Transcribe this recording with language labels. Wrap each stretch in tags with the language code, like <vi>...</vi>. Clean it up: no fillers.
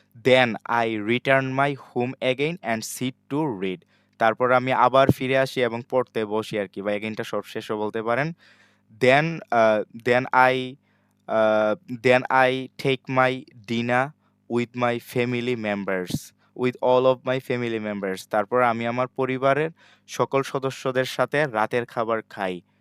<en>Then I return my home again and sit to read.</en> <bn>তারপর আমি আবার ফিরে আসি এবং পড়তে বসি আরকি, বা এগেইনটা সবশেষে বলতে পারেন।</bn> <en>Then then uh, then I take my dinner with my family members, with all of my family members।</en> <bn>তারপর আমি আমার পরিবারের সকল সদস্যদের সাথে রাতের খাবার খাই।</bn>